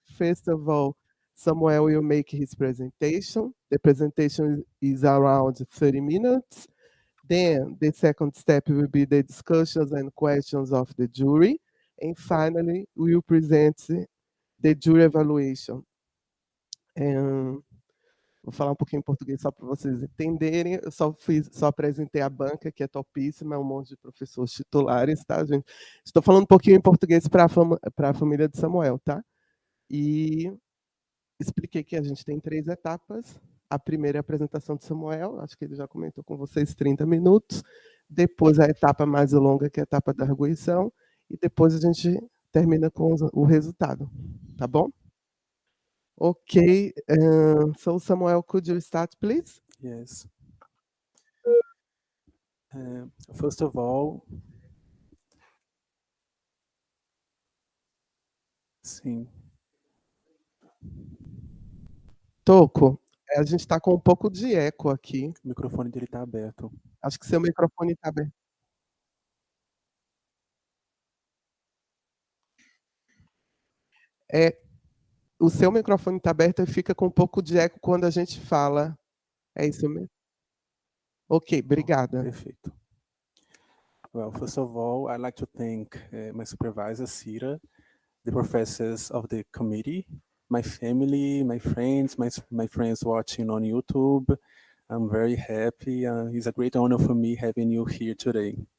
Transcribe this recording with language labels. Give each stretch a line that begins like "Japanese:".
English: First of all, Samuel will make his presentation. The presentation is around 30 minutes. Then the second step will be the discussions and questions of the jury. And finally, we will present the jury evaluation.
Portuguese: Vou falar um pouquinho em português só para vocês entenderem. Eu só apresentei a banca, que é topíssima, é um monte de professores titulares, tá, gente? Estou falando um pouquinho em português para a família de Samuel, tá? E expliquei que a gente tem 3 etapas. A primeira é a apresentação de Samuel, acho que ele já comentou com vocês 30 minutos. Depois a etapa mais longa, que é a etapa da arguição. E depois a gente termina com o resultado, tá bom?
English: Okay, so Samuel, could you start, please? Yes. First of all, sim.
Portuguese: Toco, a gente está com um pouco de eco aqui. O microfone dele está aberto. Acho que seu microfone está aberto. O seu microfone está aberto e fica com um pouco de eco quando a gente fala. É isso mesmo? Ok, obrigada. Perfeito.
English: Well, first of all, I'd like to thank my supervisor, Cira, the professors of the committee, my family, my friends, my friends watching on YouTube. I'm very happy. It's a great honor for me having you here today.